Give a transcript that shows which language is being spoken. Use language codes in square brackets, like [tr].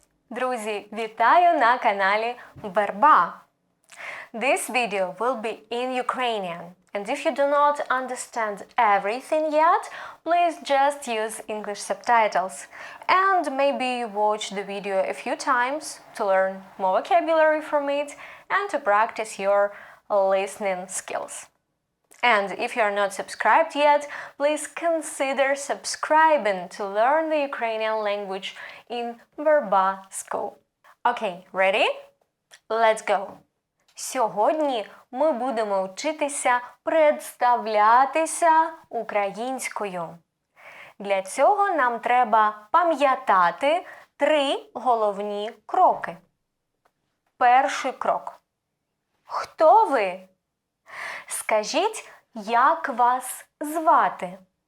[uk] Друзі, вітаю на каналі Верба. [en] This video will be in Ukrainian. And if you do not understand everything yet, please just use English subtitles. And maybe watch the video a few times to learn more vocabulary from it and to practice your listening skills. And if you are not subscribed yet, please consider subscribing to learn the Ukrainian language in Verba School. Okay, ready? Let's go! [uk] Сьогодні ми будемо вчитися представлятися українською. Для цього нам треба пам'ятати 3 головні кроки. Перший крок. Хто ви? Скажіть, як вас звати?